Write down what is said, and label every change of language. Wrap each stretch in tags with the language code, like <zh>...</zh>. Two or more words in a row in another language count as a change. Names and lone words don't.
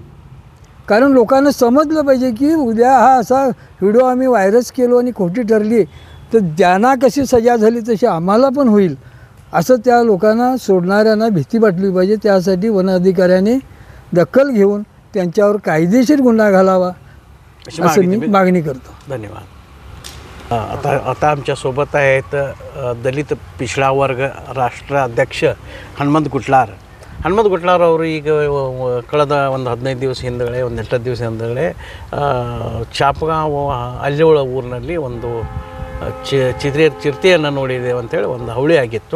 <mr>कारण लोकांना समजलं पाहिजे की उद्या हा असा व्हिडिओ आम्ही व्हायरस केलो आणि खोटी ठरली तर त्यांना कशी सजा झाली तशी आम्हाला पण होईल असं त्या लोकांना सोडणाऱ्यांना भीती वाटली पाहिजे। त्यासाठी वन अधिकाऱ्याने दखल घेऊन त्यांच्यावर कायदेशीर गुन्हा घालावा असं मी मागणी करतो। धन्यवाद। आता आमच्यासोबत आहेत दलित पिछड़ा वर्ग</mr> <kn>ರಾಷ್ಟ್ರ ಅಧ್ಯಕ್ಷ ಹನುಮಂತ ಗುಟ್ಲಾರ್ ಅವರು ಈಗ ಕಳೆದ ಒಂದು 15 ದಿವಸ ಹಿಂದಗಡೆ ಒಂದು 8 ದಿವಸ ಹಿಂದಗಡೆ ಚಾಪಗಾಂವ್ ಅಲ್ಲಿವಳ ಊರಿನಲ್ಲಿ ಒಂದು ಚಿರತೆಯನ್ನು ನೋಡಿದ್ದೇವೆ ಅಂತೇಳಿ ಒಂದು ಹವಳಿ ಆಗಿತ್ತು।</kn>